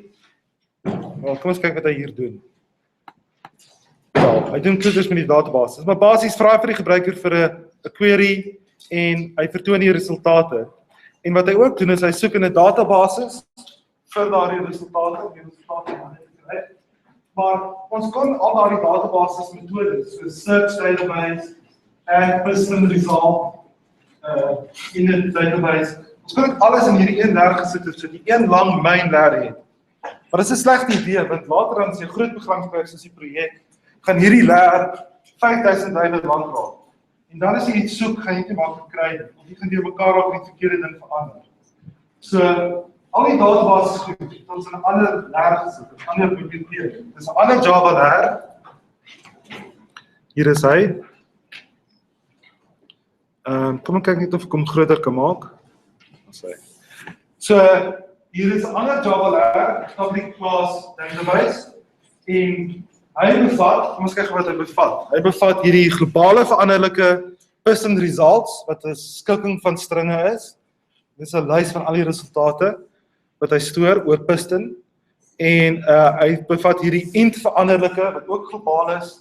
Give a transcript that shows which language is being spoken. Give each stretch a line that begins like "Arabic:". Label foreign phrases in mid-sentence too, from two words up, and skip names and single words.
Afrikaans: Kom ons kyk wat hy hier doen. Ja, hy doen toets met die database. Maar basies vra hy vir die gebruiker vir 'n query en hy vertoon die resultate. En wat hy ook doen is hy soek in 'n database vir daardie resultate om die resultate te kry. Maar ons kon al daardie databases metodes, so
English: search database, add person result
Afrikaans: in 'n database. Ons kon dit alles in hierdie een leer gesit het, so die een lang main leer het. Maar dis 'n slegte idee, want later dan as jy groot programme kry soos die projek, gaan hierdie leer 5000 lyne lank raak. En dan as jy iets soek, gaan jy nie maklik kry nie, of jy gaan deur mekaar op die verkeerde ding verander. So al die databases goed, het ons in 'n ander leer gesit, 'n ander biblioteek. Dis 'n ander Java leer. Hier is hy. Kom ek kyk net of ek hom groter kan maak. So hier is 'n ander Java leer,
English: public class database.
Afrikaans: En hy bevat, kom ons kyk wat hy bevat. Hy bevat hierdie globale veranderlike
English: Piston results,
Afrikaans: wat 'n skikking van stringe is. Dis 'n lys van al die resultate wat hy stoor oor Piston. En hy bevat hierdie int veranderlike, wat ook globaal is.